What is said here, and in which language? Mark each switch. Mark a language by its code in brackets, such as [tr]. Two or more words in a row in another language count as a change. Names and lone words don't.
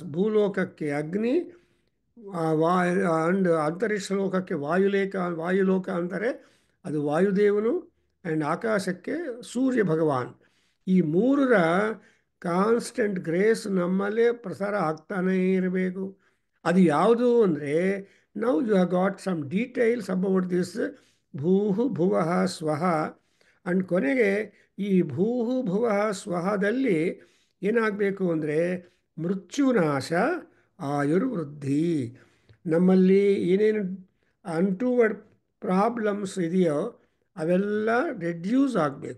[kn] ಭೂಲೋಕಕ್ಕೆ ಅಗ್ನಿ, ಅಂಡ್ ಅಂತರಿಕ್ಷ ಲೋಕಕ್ಕೆ ವಾಯುಲೋಕ ಅಂತಾರೆ, ಅದು ವಾಯುದೇವನು. ಆ್ಯಂಡ್ ಆಕಾಶಕ್ಕೆ ಸೂರ್ಯ ಭಗವಾನ್. ಈ ಮೂರರ [en] constant grace [kn] ನಮ್ಮಲ್ಲೇ ಪ್ರಸಾರ ಆಗ್ತಾನೇ ಇರಬೇಕು. ಅದು ಯಾವುದು ಅಂದರೆ, [en] now you have got some details about this [sa] ಭೂಹು ಭುವಃ ಸ್ವಹ. [kn] ಆ್ಯಂಡ್ ಕೊನೆಗೆ ಈ [sa] ಭೂಹು ಭುವಃ [kn] ಸ್ವಹದಲ್ಲಿ ಏನಾಗಬೇಕು ಅಂದರೆ ಮೃತ್ಯುನಾಶ, ಆಯುರ್ವೃದ್ಧಿ. ನಮ್ಮಲ್ಲಿ ಏನೇನು [en] untoward problems [kn] ಇದೆಯೋ ಅವೆಲ್ಲ ರೆಡ್ಯೂಸ್ ಆಗಬೇಕು.